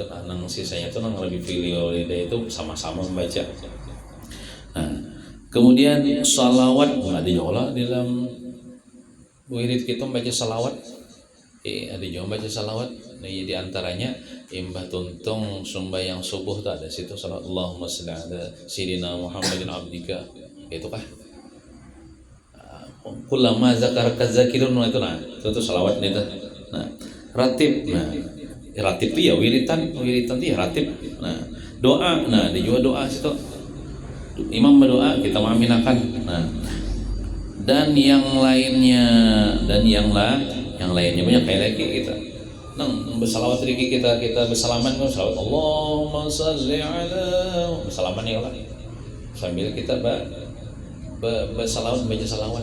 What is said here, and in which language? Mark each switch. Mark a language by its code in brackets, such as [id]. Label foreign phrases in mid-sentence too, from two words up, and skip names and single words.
[id] Nang sisanya tuh nang [ar] رب اغفر لي ولوالدي [id] itu sama-sama membaca. Nah, kemudian salawat ada juga dalam wirid kita membaca salawat. Ada juga baca salawat. Nah, di antaranya imbah tuntung sembahyang subuh tuh ada situ salawat [ar] اللهم صل على سيدنا محمد عبدك. [id] Itu kah? [ar] كلما ذكرك الذاكرون [id] itu itu salawat itu. Nah, ratib. Nah, ratib itu ya wiritan itu ya ratib. Nah, doa. Nah, ada juga doa situ. Imam berdoa kita mengaminakan. Nah, dan yang lainnya banyak kayak lagi kita bersalawat lagi kita bersalaman kan salawat [ar] اللهم صل على [id] bersalaman ya Allah sambil kita bersalawat baca salawat.